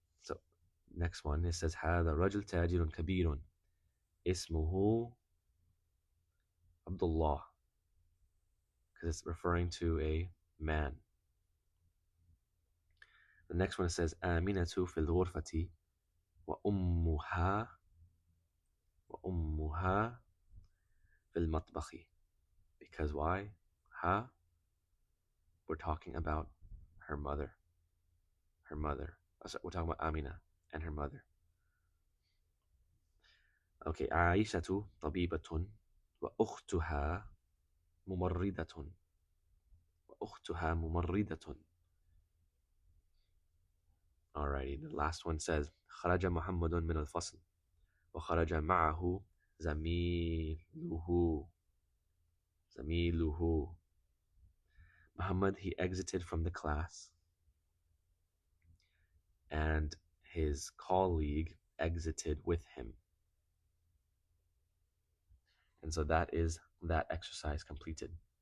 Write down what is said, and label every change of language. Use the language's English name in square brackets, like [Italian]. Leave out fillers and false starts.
[English] So next one, it says [Arabic] هذا الرجل تاجر كبير اسمه [English] Abdullah, because it's referring to a man. The next one says [Arabic] آمنة في الغرفة وأمها في المطبخ. [English] Because why? Ha? We're talking about her mother. Her mother. We're talking about Amina and her mother. [Arabic] Okay, عائشة طبيبة وأختها ممرضة وأختها ممرضة. [English] Alrighty, the last one says [Arabic] خرج محمد من الفصل وخرج معه زميله. [English] Muhammad, he exited from the class and his colleague exited with him. And so that is that exercise completed.